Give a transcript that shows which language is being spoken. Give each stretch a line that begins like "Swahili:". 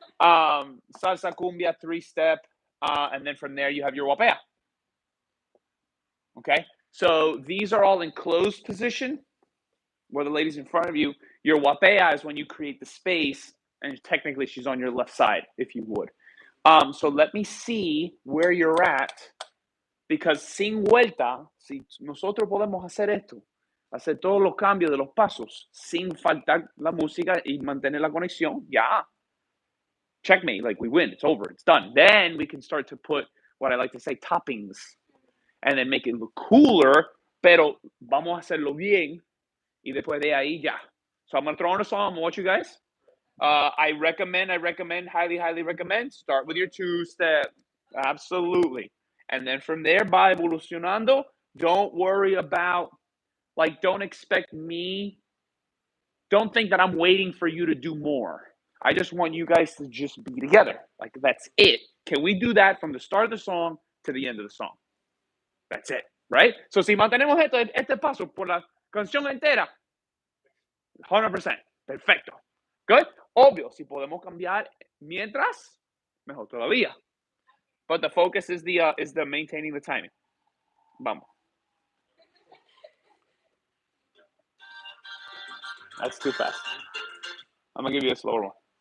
English: Salsa cumbia, three-step, and then from there you have your wapea. Okay. So these are all in closed position, where the lady's in front of you. Your wapea is when you create the space, and technically she's on your left side, if you would. So let me see where you're at, because
Spanish: sin vuelta, si nosotros podemos hacer esto, hacer todos los cambios de los pasos sin faltar la música y mantener la conexión, ya.
English: Checkmate, like we win, it's over, it's done. Then we can start to put what I like to say, toppings, and then make it look cooler,
Spanish: pero vamos a hacerlo bien, y después de ahí ya.
English: So I'm going to throw on a song, I'm going to watch you guys. I recommend, highly recommend, start with your two-step. Absolutely. And then from there,
Spanish: va evolucionando.
English: Don't worry about, don't expect me. Don't think that I'm waiting for you to do more. I just want you guys to just be together. Like, that's it. Can we do that from the start of the song to the end of the song? That's it, right?
Spanish: So si mantenemos este paso por la canción entera, 100%. Perfecto. Good? Obvio, si podemos cambiar mientras, mejor todavía.
English: But the focus is the maintaining the timing.
Spanish: Vamos.
English: That's too fast. I'm gonna give you a slower one.